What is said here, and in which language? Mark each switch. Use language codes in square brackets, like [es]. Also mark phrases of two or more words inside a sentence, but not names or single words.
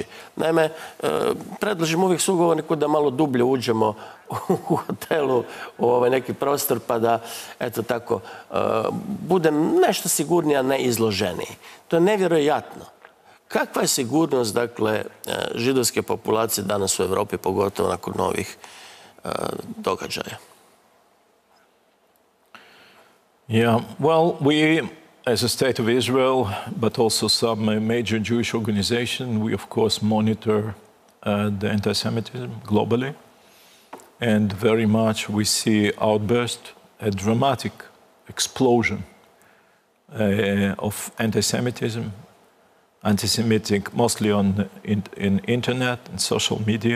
[hr] Naime, predlažem uvijek sugovorniku da malo dublje uđemo u hotelu, u neki prostor, pa da, eto tako, budem nešto sigurniji, a ne izloženiji. To je nevjerojatno. Kakva je sigurnost, dakle, židovske populacije danas u Europi, pogotovo nakon novih događaja? [en] Yeah, well, as a state of Israel, but also some major Jewish organizations, we of course monitor the anti-Semitism globally. And very much we see outburst, a dramatic explosion of anti-Semitism, anti-Semitic mostly in internet and social media.